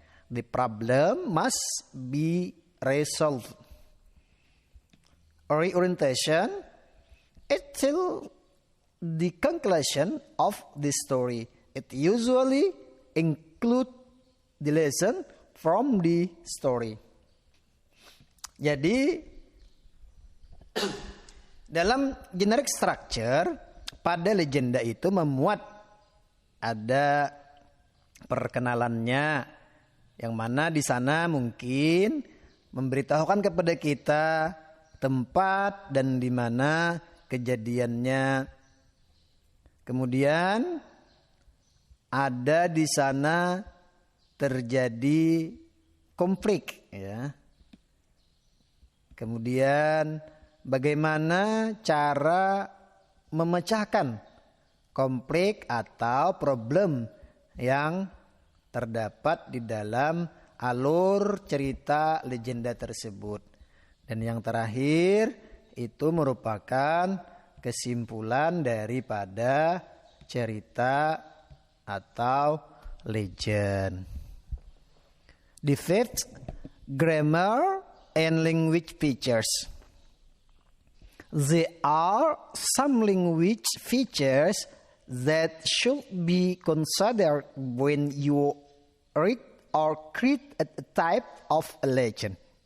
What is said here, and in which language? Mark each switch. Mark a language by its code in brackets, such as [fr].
[en] The problem must be resolved. Reorientation. It tells the conclusion of the story. It usually includes the lesson from the story. [id] Jadi dalam generic structure pada legenda itu memuat ada perkenalannya, yang mana di sana mungkin memberitahukan kepada kita tempat dan di mana kejadiannya. Kemudian ada di sana terjadi konflik, ya. Kemudian bagaimana cara memecahkan konflik atau problem yang terdapat di dalam alur cerita legenda tersebut. Dan yang terakhir itu merupakan kesimpulan daripada cerita atau legend. [en] The fifth, grammar and language features. There are some language features that should be considered when you read or create a type of a legend.